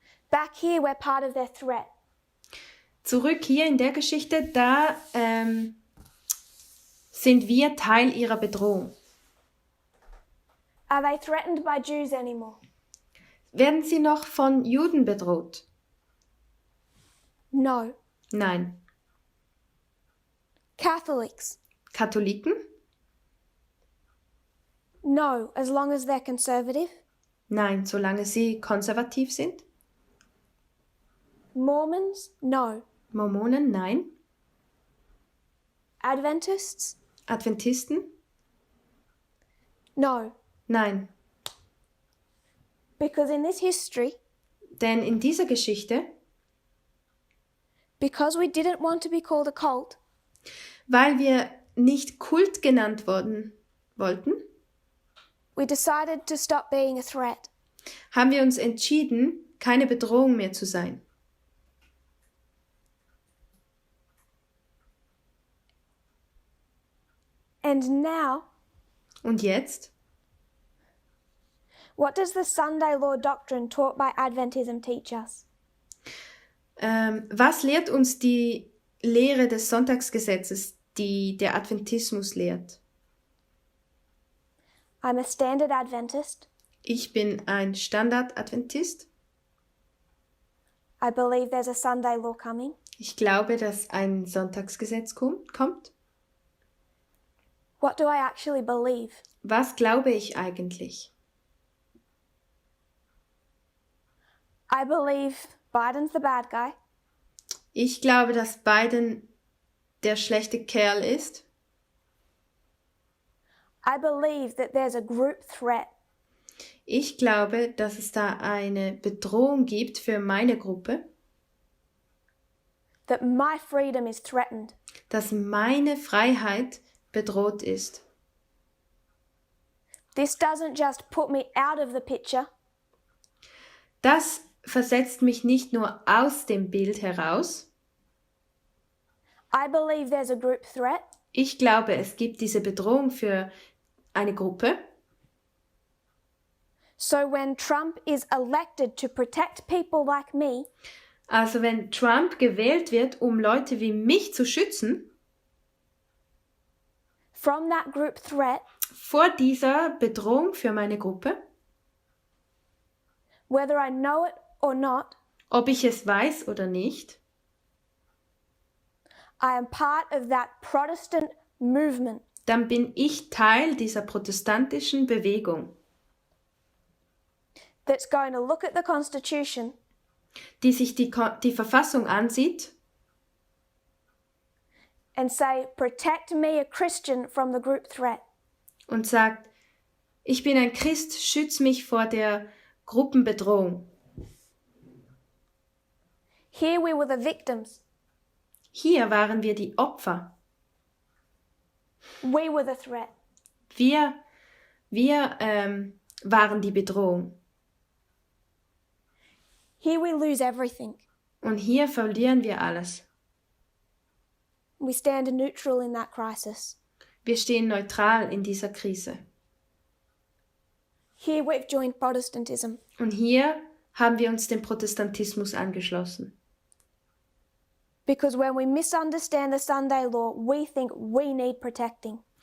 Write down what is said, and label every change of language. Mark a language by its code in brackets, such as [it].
[en] Back here, we're part of their threat. [de] Zurück hier in der Geschichte, da sind wir Teil ihrer Bedrohung. [en] Are they threatened by Jews anymore? [de] Werden sie noch von Juden bedroht? [en] No. [de] Nein. [en] Catholics? [de] Katholiken? [en] No, as long as they're conservative. [de] Nein, solange sie konservativ sind. [en] Mormons? No. [de] Mormonen? Nein. [en] Adventists? [de] Adventisten? [en] No. [de] Nein. [en] Because in this history, [de] Denn in dieser Geschichte, [en] because we didn't want to be called a cult, [de] weil wir nicht Kult genannt wollten, [en] we decided to stop being a threat. [de] haben wir uns entschieden, keine Bedrohung mehr zu sein. [en] And now, [de] Und jetzt? [en] what does the Sunday law doctrine taught by Adventism teach us? [de] Was lehrt uns die Lehre des Sonntagsgesetzes, die der Adventismus lehrt? [en] I'm a standard Adventist. [de] Ich bin ein Standard-Adventist. [en] I believe there's a Sunday law coming. [de] Ich glaube, dass ein Sonntagsgesetz kommt. [en] What do I actually believe? [de] Was glaube ich eigentlich? [en] I believe Biden's the bad guy. [de] Ich glaube, dass Biden der schlechte Kerl ist. [en] I believe that there's a group threat. [de] Ich glaube, dass es da eine Bedrohung gibt für meine Gruppe, [en] That my freedom is threatened. [de] dass meine Freiheit bedroht ist. [en] This doesn't just put me out of the picture. [de] Das versetzt mich nicht nur aus dem Bild heraus. [en] I believe there's a group threat. [de] Ich glaube, es gibt diese Bedrohung für eine Gruppe. [en] So when Trump is elected to protect people like me, [de] Also wenn Trump gewählt wird, um Leute wie mich zu schützen, [en] from that group threat, [de] vor dieser Bedrohung für meine Gruppe, [en] whether I know it or not, [de] ob ich es weiß oder nicht, [en] I am part of that Protestant movement [de] dann bin ich Teil dieser protestantischen Bewegung, [en] that's going to look at the Constitution [de] die sich die Verfassung ansieht [en] and say, protect me, a Christian, from the group threat. [de] und sagt, ich bin ein Christ, schütz mich vor der Gruppenbedrohung. [en] Here we were the victims. [de] Hier waren wir die Opfer. [en] We were the threat. [de] Wir waren die Bedrohung. [en] Here we lose everything. [de] Und hier verlieren wir alles. [en] We stand neutral in that crisis. [de] Wir stehen neutral in dieser Krise. [en] Here we've joined Protestantism. [de] Und hier haben wir uns dem Protestantismus angeschlossen. [en] Because when we misunderstand the Sunday law, we think we need protecting.